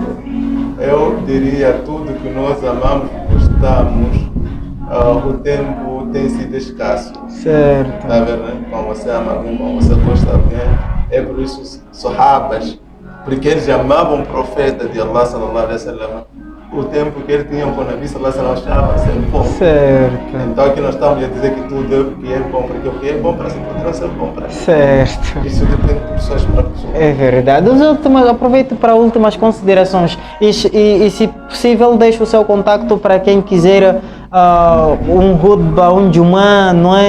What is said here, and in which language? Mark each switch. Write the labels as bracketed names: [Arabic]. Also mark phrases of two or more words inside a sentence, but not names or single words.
[Portuguese] Eu diria tudo que nós amamos, gostamos, o tempo tem sido escasso. Certo. Está vendo, né? Quando você ama alguém, quando você gosta de alguém, é por isso os sahabas, porque eles amavam o profeta de Allah [Arabic] صلى الله عليه وسلم, [Portuguese] o tempo que eles tinham com o [Arabic] النبي صلى الله عليه وسلم [Portuguese] achava ser pouco. Certo. Então aqui nós estamos a dizer que tudo que é bom, porque o que é bom para si pode não ser bom para si. Certo. Isso depende de pessoas para pessoas. É verdade. Aproveito para últimas considerações e, se possível, deixe o seu contacto para quem quiser um Hudba, um Jumã, não é?